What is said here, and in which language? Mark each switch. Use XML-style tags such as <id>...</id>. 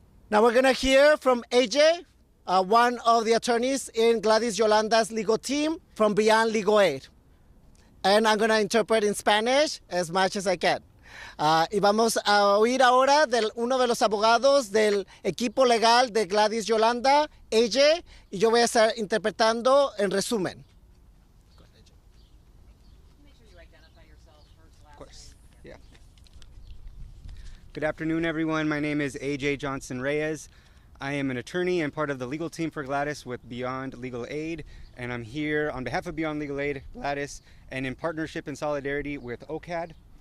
<en>Now we're going to hear from AJ, one of the attorneys in Gladys Yolanda's legal team from Beyond Legal Aid. And I'm going to interpret in Spanish as much as I can.</en> <es>Y vamos a oír ahora de uno de los abogados del equipo legal de Gladys Yolanda, AJ, y yo voy a estar interpretando en resumen.</es> <en>Make sure you identify yourself first, last Of course. name. Yeah. Good afternoon, everyone. My name is AJ Johnson Reyes. I am an attorney and part of the legal team for Gladys with Beyond Legal Aid, and I'm here on behalf of Beyond Legal Aid, Gladys, and in partnership and solidarity with OCAD.</en>